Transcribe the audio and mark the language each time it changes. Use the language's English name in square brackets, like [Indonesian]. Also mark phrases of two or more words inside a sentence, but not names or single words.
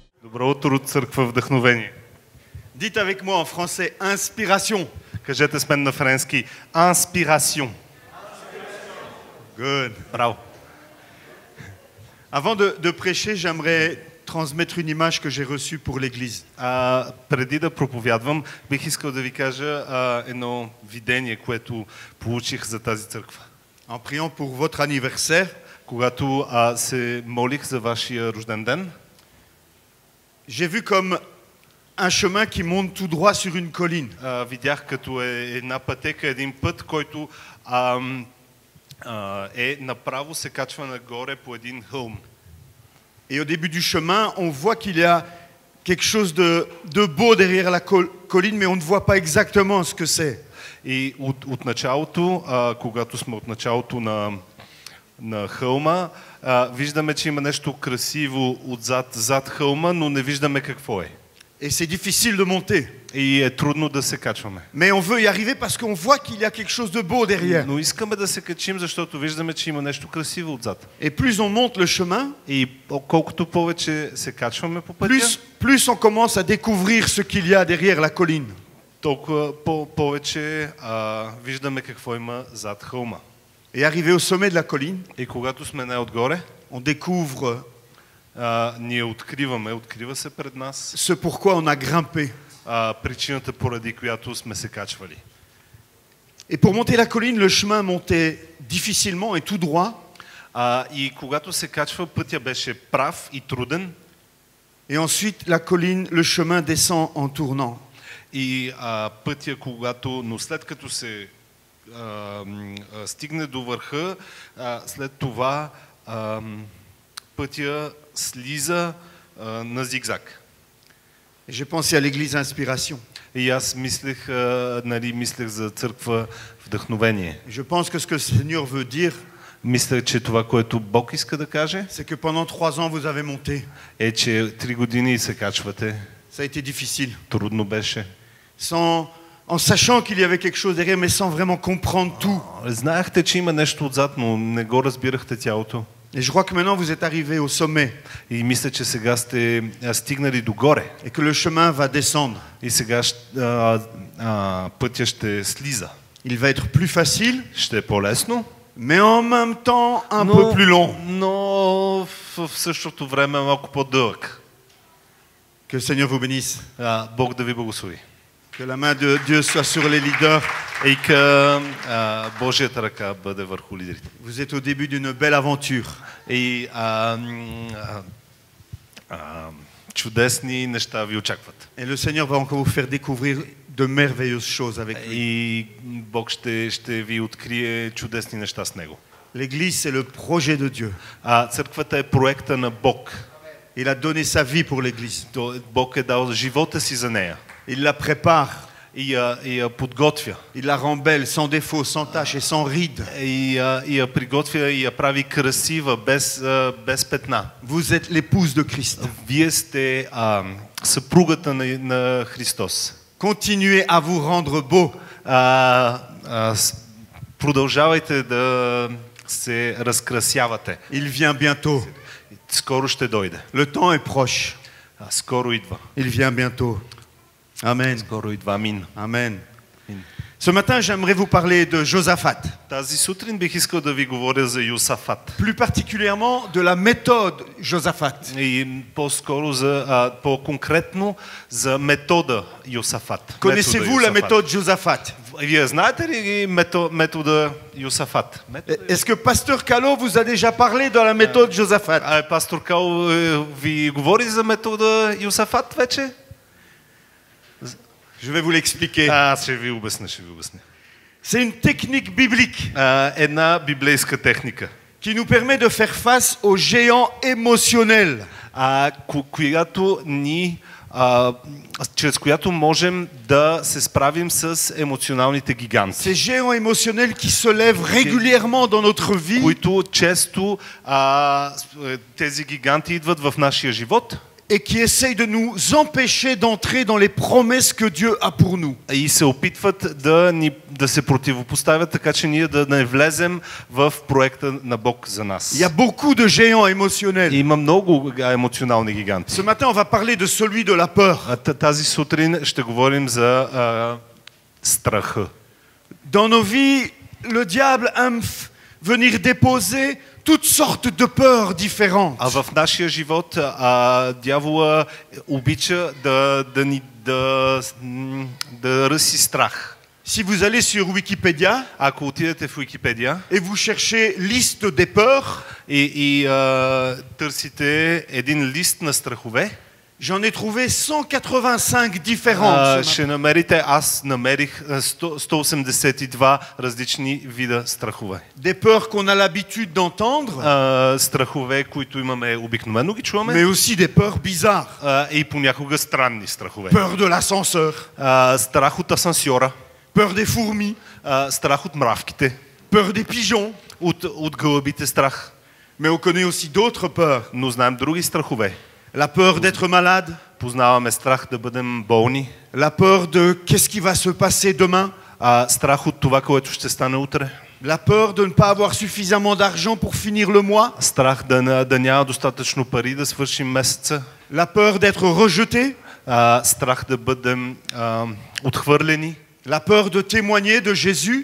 [Bulgarian] Добро утро, църква вдъхновение. [French] Dites avec moi en français, inspiration. [Bulgarian] Кажете с мен на френски inspiration. Good. Браво. [French] Avant de prêcher, j'aimerais transmettre une image que j'ai reçue pour l'église. [Bulgarian] Преди да проповядвам, бих искал да ви кажа едно видение, което получих за тази църква. [French] En priant pour votre anniversaire, [Bulgarian] Когато се молих за вашия рожден ден, [French] j'ai vu comme un chemin qui monte tout droit sur une colline. [Bulgarian] видях като една пътека, един път, който направо се качва нагоре по един хълм. [French] Et au début du chemin, on voit qu'il y a quelque chose de beau derrière la colline, mais on ne voit pas exactement ce que c'est. [Bulgarian] И от началото, когато сме от началото на хълма, виждаме, че има нещо красиво зад хълма, но не виждаме какво е. [French] Et c'est difficile de monter. [Bulgarian] И е трудно да се качваме. [French] Mais on veut y arriver parce qu'on voit qu'il y a quelque chose de beau derrière. [Bulgarian] Но искаме да се качим, защото виждаме, че има нещо красиво отзад. [French] Et plus on monte le chemin, [Bulgarian] И колкото повече се качваме по пътя, [French] plus on commence à découvrir ce qu'il y a derrière la colline. [Bulgarian] толкова повече виждаме какво има зад хълма. [French] Et arrivé au sommet de la colline, [Bulgarian] И когато сме най-отгоре, [French] on découvre [Bulgarian] ние открива се пред нас [French] ce pourquoi on a grimpé. [Bulgarian] Причината, поради която сме се качвали. [French] Et pour monter la colline, le chemin montait difficilement et tout droit. [Bulgarian] И когато се качва, пътя беше прав и труден. [French] Et ensuite, la colline, le chemin descend en tournant. [Bulgarian] И пътя, но след като се стигне до върха, след това пътя слиза на зигзаг. [French] J'ai pensé à l'église Inspiration. [Bulgarian] И аз мислех за църква вдъхновение. [French] Je pense que ce que le Seigneur veut dire, [Bulgarian] Мисля, че това, което Бог иска да каже, [French] c'est que pendant 3 ans, vous avez monté. [Bulgarian] е, че 3 години се качвате. [French] Ça a été difficile. [Bulgarian] Трудно беше. [French] En sachant qu'il y avait quelque chose derrière, mais sans vraiment comprendre tout. [Bulgarian] Знаехте, че има нещо отзад, но не го разбирахте цялото. [French] Et je crois que maintenant, vous êtes arrivé au sommet. [Bulgarian] И мисля, че сега сте стигнали догоре. [French] Et que le chemin va descendre. [Bulgarian] И сега пътя ще слиза. [French] Il va être plus facile. [Bulgarian] Ще е по-лесно. [French] Mais en même temps, un peu plus long. [Bulgarian] Но в същото време малко по-дълъг. [French] Que le Seigneur vous bénisse. [Bulgarian] Бог да ви благослови. [French] Que la main de Dieu soit sur les leaders. [Bulgarian] И Божията ръка бъде върху лидерите. [French] Vous êtes au début d'une belle aventure. [Bulgarian] И чудесни неща ви очакват. [French] Et le Seigneur va encore vous faire découvrir de merveilleuses choses avec lui. [Bulgarian] И Бог ще ви открие чудесни неща с него. [French] L'église, c'est le projet de Dieu. [Bulgarian] Църквата е проекта на Бог. [French] Il a donné sa vie pour l'église. [Bulgarian] Бог е дал живота си за нея. [French] Il la prépare. [Bulgarian] И я подготвя. [French] Il la rend belle, sans défaut, sans tache et sans ride. [Bulgarian] И я приготвя и я прави красива, без петна. [French] Vous êtes l'épouse de Christ. [Bulgarian] Вие сте съпругата на Христос. [French] Continuez à vous rendre beau. [Bulgarian] Продължавайте да се разкрасявате. [French] Il vient bientôt. [Bulgarian] Скоро ще дойде. [French] Le temps est proche. [Bulgarian] Скоро идва. [French] Il vient bientôt. Amen. [Bulgarian] Скоро идва. Амин. [French] Amen. Ce matin, j'aimerais vous parler de Josaphat. [Bulgarian] Тази сутрин бих искал да ви говоря за Йосафат. [French] Plus particulièrement de la méthode Josaphat. [Bulgarian] И по-скоро по-конкретно за метода Йосафат. [French] Connaissez-vous la méthode Josaphat? [Bulgarian] Вие знаете ли метода Йосафат? [French] Est-ce que Pasteur Calo vous a déjà parlé de la méthode Josaphat? [Bulgarian] Пастор Кало ви говори за метода Йосафат вече? [French] Je vais vous l'expliquer. [Bulgarian] Ще ви обясня. [French] C'est une technique biblique. [Bulgarian] Една библейска техника. [French] Qui nous permet de faire face aux géants émotionnels. [Bulgarian] Чрез която можем да се справим с емоционалните гиганти. [French] Ces géants émotionnels qui se lèvent régulièrement dans notre vie. [Bulgarian] Които често тези гиганти идват в нашия живот. [French] et qui essayent de nous empêcher d'entrer dans les promesses que Dieu a pour nous. [Bulgarian] И се опитват да се противопоставят, така че ние да не влезем в проекта на Бог за нас. [French] Il y a beaucoup de géants émotionnels. [Bulgarian] Има много емоционални гиганти. [French] Ce matin, on va parler de celui de la peur. [Bulgarian] Тази сутрин ще говорим за страха. [French] Dans nos vies, le diable aime venir déposer toutes sortes de peurs différentes. [Bulgarian] А в нашия живот дявола обича да ръси страх. [French] Si vous allez sur Wikipédia [Bulgarian] Ако отидете в Википедия [French] et vous cherchez liste des peurs, [Bulgarian] и търсите един лист на страхове, [French] j'en ai trouvé 185 différentes. [Bulgarian] ще намерите, аз намерих 182 различни вида страхове. [French] Des peurs qu'on a l'habitude d'entendre, [Bulgarian] Страхове, които имаме обикновено ги чуваме, [French] mais aussi des peurs bizarres. [Bulgarian] и понякога странни страхове. [French] Peur de l'ascenseur, [Bulgarian] Страх от асансьора, [French] peur des fourmis, [Bulgarian] страх от мравките, [French] peur des pigeons. [Bulgarian] от гълъбите страх. [French] Mais on connaît aussi d'autres peurs. [Bulgarian] Но знаем други страхове. [French] La peur d'être malade, [Bulgarian] Познаваме страх да бъдем болни, [French] la peur de qu'est-ce qui va se passer demain, [Bulgarian] страх от това, което ще стане утре, [French] la peur de ne pas avoir suffisamment d'argent pour finir le mois, [Bulgarian] страх да няма достатъчно пари да свършим месеца, [French] la peur d'être rejeté, [Bulgarian] страх да бъдем отхвърлени, [French] la peur de témoigner de Jésus,